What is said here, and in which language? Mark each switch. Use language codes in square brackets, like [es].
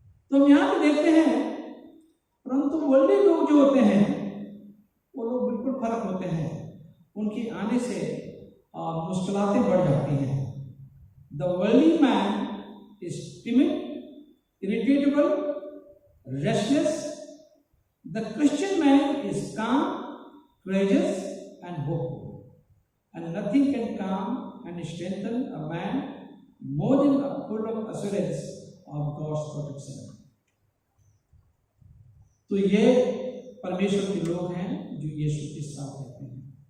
[hi] तो हम यहाँ पे देखते हैं, परंतु वर्ल्डी लोग जो होते हैं वो लोग बिल्कुल फर्क होते हैं। उनके आने से मुश्किलातें बढ़ जाती हैं। [en] The worldly man is timid, irritable, restless. The Christian man is calm, courageous and hopeful, and nothing can calm and strengthen a man more than a full of assurance of God's protection. [hi] तो ये परमेश्वर के लोग हैं जो यीशु के साथ रहते हैं।